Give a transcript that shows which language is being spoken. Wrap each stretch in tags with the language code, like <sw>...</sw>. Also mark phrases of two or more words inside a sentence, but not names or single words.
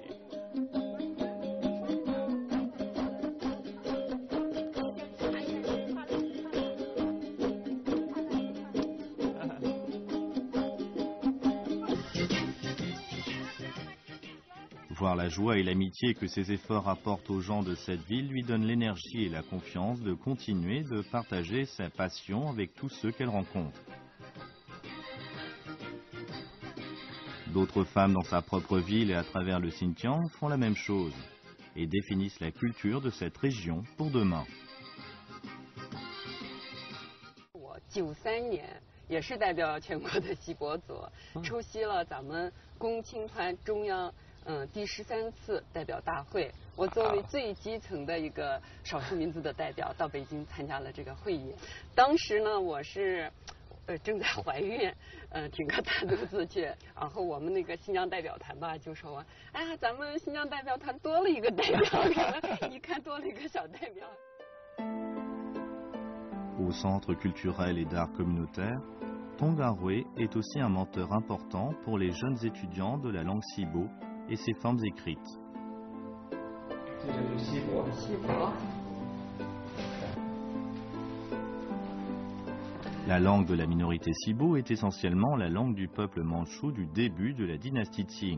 <fr>Voir la joie et l'amitié que ses efforts apportent aux gens de cette ville lui donne l'énergie et la confiance de continuer de partager sa passion avec tous ceux qu'elle rencontre. D'autres femmes dans sa propre ville et à travers le Xinjiang font la même chose et définissent la culture de cette région pour demain.</fr> <zh>93 年也是代表全国的锡伯族，出席了咱们共青团中央第13次代表大会。我作为最基层的一个少数民族的代表，到北京参加了这个会议。当时呢，我是正在怀孕，挺个大肚子去。然后我们那个新疆代表团吧，就说哎呀，咱们新疆代表团多了一个代表，一看多了一个小代表。</zh> <fr>Au Centre culturel et d'art communautaire, Tongarwe est aussi un mentor important pour les jeunes étudiants de la langue Sibo et ses formes écrites. La langue de la minorité Sibo est essentiellement la langue du peuple mandchou du début de la dynastie Qing.</fr>